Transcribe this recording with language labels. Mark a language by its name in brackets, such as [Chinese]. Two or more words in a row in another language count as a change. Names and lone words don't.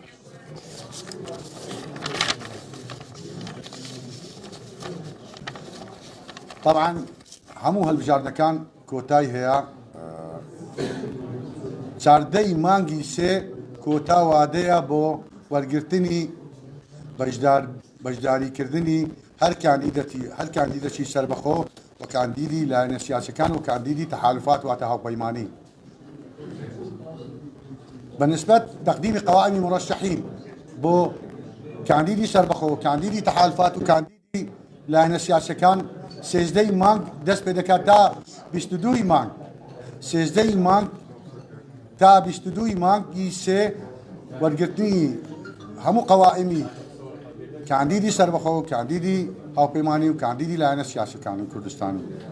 [Central Kurdish] طبعا هەموو هەڵبژاردنەکان کۆتای هەیە، چاردەی مانگی سێ کۆتا وادەیە بۆ وەرگرتنی بەشداریکردنی هەر کاندیدەتی سەربەخۆ و کاندیدی لایەنە سیاسەکان و کاندیدی تەحالفات واتە هاوپەیمانی [Arabic] بنسبة تقديم قوائم مرشحين [Central Kurdish] بو كانديدي سربخو وكانديدي تحالفات وكانديدي لایەنە سیاسەکان 13 مانگ دەست پێ دەکات تا 22 مانگ 13 مانگ تا 22 مانگی سێ وەرگرتنی هەموو قەوائمی کاندیدی سەربەخۆ و کاندیدی هاوپەیمانی و کاندیدی لایەنە سیاسەکانی کوردستانی.